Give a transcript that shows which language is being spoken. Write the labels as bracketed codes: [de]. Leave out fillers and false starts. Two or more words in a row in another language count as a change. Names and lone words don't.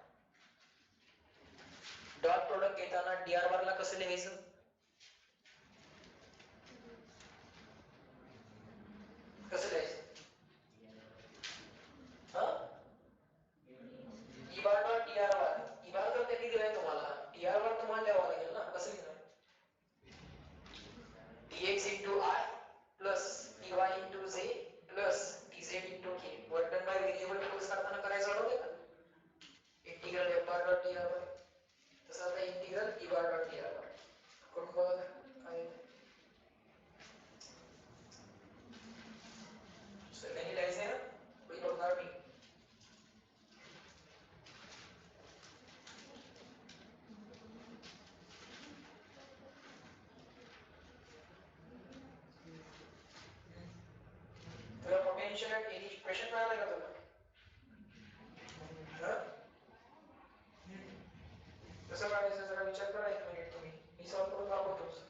[en] dot product [mr] घेताना [en] dr bar [mr] ला कसं लिहायचं, कसं लिहायचं, हा [en] E bar dot dr bar. E bar [mr] जर त्यांनी दिलाय तुम्हाला, [en] dr bar [mr] तुम्हाला लिहावं लागेल ना, कसं लिहिणार, [en] dx into I plus dy into z plus dz into k. work done by variable force [mr] करताना करायचं होतं का, [en] integral f bar dot dr bar. [mr] तसं आता [en] integral e bar dot dr bar [mr] करून बघा काय सगळ्यांनी लिहायचं ना, कोणी बघणार नाही. तुला [en] potential at any question [mr] मिळाला का तुला, कसं काढायचं जरा विचार करा एक मिनिट, तुम्ही मी सॉल्व्ह करून दाखवतो.